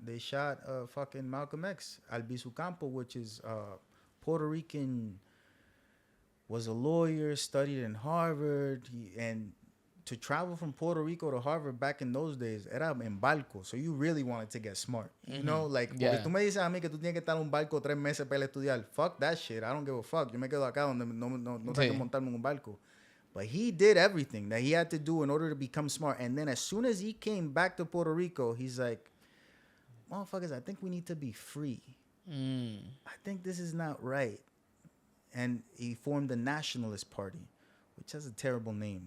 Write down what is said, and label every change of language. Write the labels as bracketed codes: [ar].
[en] They shot fucking Malcolm X, Albizu Campo, which is Puerto Rican, was a lawyer, studied in Harvard, and to travel from Puerto Rico to Harvard back in those days, [es] era en barco. [en] So you really wanted to get smart. You know, like, [es] porque tú me dices a mí que tú tienes que estar en un barco 3 meses para estudiar. [en] Fuck that shit. I don't give a fuck. [es] Yo me quedo acá donde no tengo que montarme en un barco. [en] But he did everything that he had to do in order to become smart. And then as soon as he came back to Puerto Rico, he's like, motherfuckers, I think we need to be free. I think this is not right. And he formed the Nationalist Party, which has a terrible name.